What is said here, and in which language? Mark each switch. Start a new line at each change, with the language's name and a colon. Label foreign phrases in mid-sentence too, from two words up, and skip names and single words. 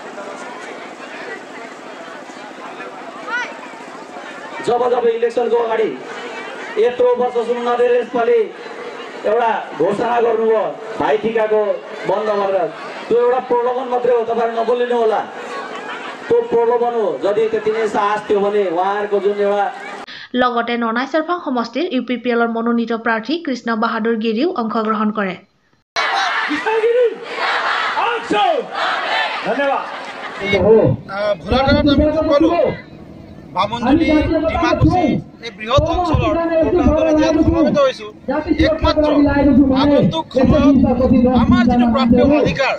Nepali: जब इलेक्सनको अगाडि यत्रो वर्ष सुन्नु नदिएर यसपालि एउटा घोषणा गर्नुभयो भाइ टिकाको बन्द गरेर त्यो एउटा प्रलोभन मात्रै हो तपाईहरु नबोलिनु होला त्यो प्रलोभन हो जति त्यति नै साहस थियो भने उहाँहरुको जुन एउटा
Assamese: লগতে ননাই চেৰপাং সমষ্টিৰ ইউপিপিএলৰ মনোনীত প্ৰাৰ্থী কৃষ্ণ বাহাদুৰ গিৰিও অংশগ্ৰহণ কৰে বামুণজুলি ডিমাকুচি এই বৃহৎ অঞ্চলৰ গোৰ্খাসকলে যে সমবেত হৈছো একমাত্ৰ আগন্তুক সময়ত আমাৰ যিটো প্ৰাপ্য অধিকাৰ